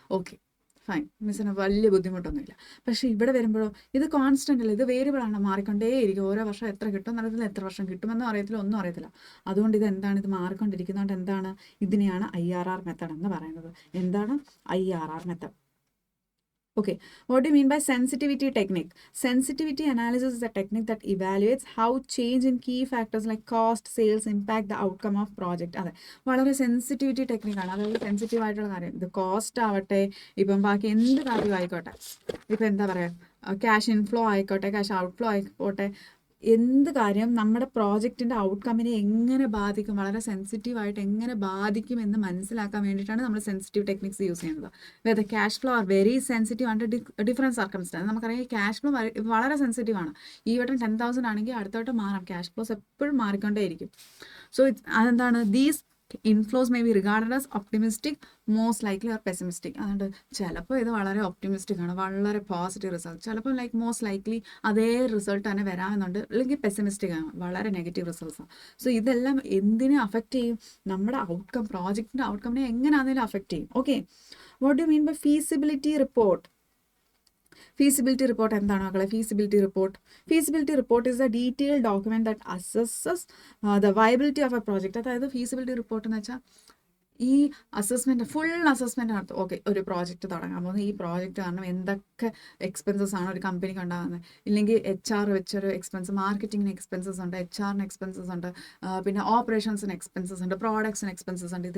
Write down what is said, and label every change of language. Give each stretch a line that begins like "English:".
Malayalam: Okay, fine, മിസ്സിന് വലിയ ബുദ്ധിമുട്ടൊന്നുമില്ല. പക്ഷേ ഇവിടെ വരുമ്പോഴോ ഇത് കോൺസ്റ്റൻ്റ് അല്ല, ഇത് വേരിയബിൾ ആണ്, മാറിക്കൊണ്ടേയിരിക്കും. ഓരോ വർഷം എത്ര കിട്ടും എന്നറിയത്തില്ല, എത്ര വർഷം കിട്ടുമെന്നും അറിയത്തില്ല, ഒന്നും അറിയത്തില്ല. അതുകൊണ്ട് ഇത് എന്താണ്? ഇത് മാറിക്കൊണ്ടിരിക്കുന്നതുകൊണ്ട് എന്താണ്? ഇതിനെയാണ് IRR മെത്തേഡ് എന്ന് പറയുന്നത്. എന്താണ് IRR method?
English: Okay, what do you mean by sensitivity technique? Sensitivity analysis is a technique that evaluates how change in key factors like cost, sales impact the outcome of project.
Malayalam: അതെ, വളരെ sensitivity ടെക്നിക്കാണ്. അതായത് sensitive ആയിട്ടുള്ള കാര്യം, ഇത് cost ആവട്ടെ, ഇപ്പം ബാക്കി എന്ത് കാര്യം ആയിക്കോട്ടെ, ഇപ്പം എന്താ പറയുക, ക്യാഷ് ഇൻഫ്ലോ ആയിക്കോട്ടെ, ക്യാഷ് ഔട്ട്ഫ്ലോ ആയിക്കോട്ടെ, എന്ത് കാര്യം നമ്മുടെ പ്രോജക്റ്റിൻ്റെ ഔട്ട്കമ്മിനെ എങ്ങനെ ബാധിക്കും, വളരെ സെൻസിറ്റീവായിട്ട് എങ്ങനെ ബാധിക്കും എന്ന് മനസ്സിലാക്കാൻ വേണ്ടിയിട്ടാണ് നമ്മൾ സെൻസിറ്റീവ് ടെക്നിക്സ് യൂസ് ചെയ്യുന്നത്.
English: Whether cash flow are very sensitive under different circumstances.
Malayalam: നമുക്കറിയാം ഈ ക്യാഷ് ഫ്ലോ വളരെ സെൻസിറ്റീവ് ആണ്. ഈ വട്ടം 10,000 ആണെങ്കിൽ അടുത്ത വട്ടം മാറാം. ക്യാഷ് ഫ്ലോസ് എപ്പോഴും മാറിക്കൊണ്ടേയിരിക്കും. സോ അതെന്താണ്?
English: These inflows may be regarded as optimistic, most likely or pessimistic.
Malayalam: അതുകൊണ്ട് ചിലപ്പോൾ ഇത് വളരെ ഒപ്റ്റിമിസ്റ്റിക് ആണ്, വളരെ പോസിറ്റീവ് റിസൾട്ട്. ചിലപ്പോൾ മോസ്റ്റ് ലൈക്ലി അതേ റിസൾട്ട് തന്നെ വരാമെന്നുണ്ട്. അല്ലെങ്കിൽ പെസിമിസ്റ്റിക് ആണ്, വളരെ നെഗറ്റീവ് റിസൾട്ട്സാണ്. സോ ഇതെല്ലാം എന്തിനെ അഫക്റ്റ് ചെയ്യും? നമ്മുടെ ഔട്ട്കം, പ്രോജക്റ്റിൻ്റെ ഔട്ട്കമ്മിനെ എങ്ങനെയാണെങ്കിലും അഫക്റ്റ് ചെയ്യും.
English: Okay, what do mean by feasibility report? Feasibility report
Malayalam: എന്താണ് മക്കളെ?
English: Feasibility report is a detailed document that assesses the viability of a project.
Malayalam: അതായത് feasibility report എന്ന് വെച്ചാൽ ഈ അസസ്മെൻറ്റ്, ഫുൾ അസസ്മെൻറ്റ് നടത്തും. ഓക്കെ, ഒരു പ്രോജക്റ്റ് തുടങ്ങാൻ പോകുന്നത്, ഈ പ്രോജക്റ്റ് കാരണം എന്തൊക്കെ എക്സ്പെൻസസ് ആണ് ഒരു കമ്പനിക്ക് ഉണ്ടാകുന്നത്, ഇല്ലെങ്കിൽ HR വെച്ചൊരു എക്സ്പെൻസ്, മാർക്കറ്റിങ്ങിന് എക്സ്പെൻസസ് ഉണ്ട്, HR എക്സ്പെൻസസ് ഉണ്ട്, പിന്നെ ഓപ്പറേഷൻസിന് എക്സ്പെൻസസ് ഉണ്ട്, പ്രോഡക്ട്സിന് എക്സ്പെൻസസ് ഉണ്ട്.